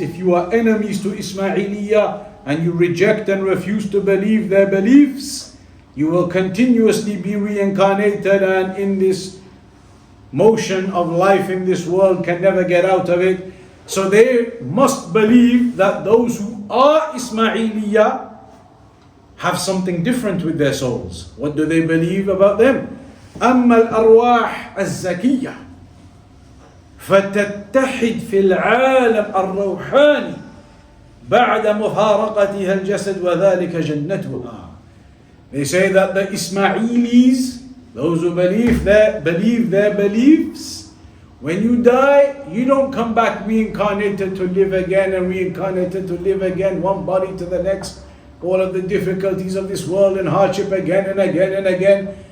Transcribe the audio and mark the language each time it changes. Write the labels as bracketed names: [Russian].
[English] If you are enemies to Ismailiyah and you reject and refuse to believe their beliefs, you will continuously be reincarnated, and in this motion of life in this world can never get out of it. So they must believe that those who are Ismailiyah have something different with their souls. What do they believe about them? [Arabic] أما الأرواح الزكية فتتحد في العالم الروحاني بعد مفارقتها الجسد وذلك جنتها. [English] They say that the Ismailis, those who believe their beliefs, when you die, you don't come back reincarnated to live again and reincarnated to live again, one body to the next, all of the difficulties of this world and hardship again and again and again.